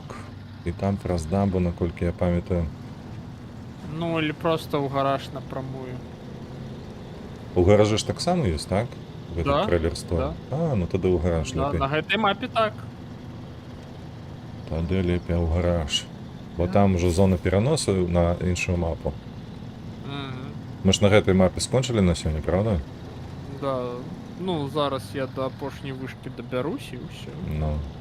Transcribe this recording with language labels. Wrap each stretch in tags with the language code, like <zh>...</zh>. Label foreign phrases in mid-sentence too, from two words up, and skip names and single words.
<uk>І там праз дамбу, наколькі я пам'ятаю. Ну,</uk> <ru>или просто в гараж напрямую.</ru> <uk>У гаражі ж так само є, так? В Да,</uk> <ru>этот трейлер стор. да.</ru> <uk>А, ну тоді у гараж Да,</uk> <be>лепей. на гэтай мапе так.</be> <uk>Тоді лепей у гараж. Бо там уже зона переносу на іншу мапу. Мгм. Ми ж на гэтай мапі скончили на сьогодні, правда?</uk> <be>Да. Ну, зараз я до апошняй вышки доберусь и все. Ну.</be>